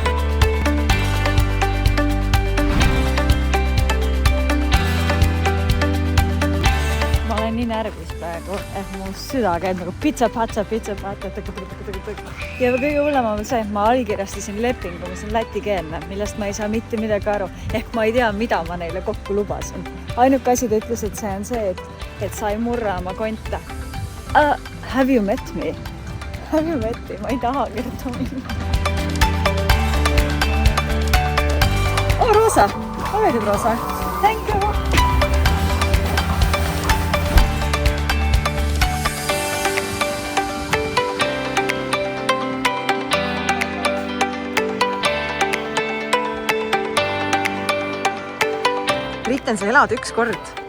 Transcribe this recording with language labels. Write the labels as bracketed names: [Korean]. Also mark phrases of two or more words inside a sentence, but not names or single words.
[Estonian] Ma olen nii närvis praegu, et mu süda käib nagu pitsa-patsa. Ja kõige hullem on see, et ma allkirjastasin lepingu, mis on lätikeelne, millest ma ei saa mitte midagi aru. Ehk ma ei tea, mida ma neile kokku lubasin. Ainuke asi ta ütles, et see on see, et sa ei murra oma konta. [English] Have you met me? Have you met me? [Estonian] Ma ei taha Kertu minna. Rosa! [English] Very good, Rosa. Thank you! [Estonian] Britten, sa elad üks kord.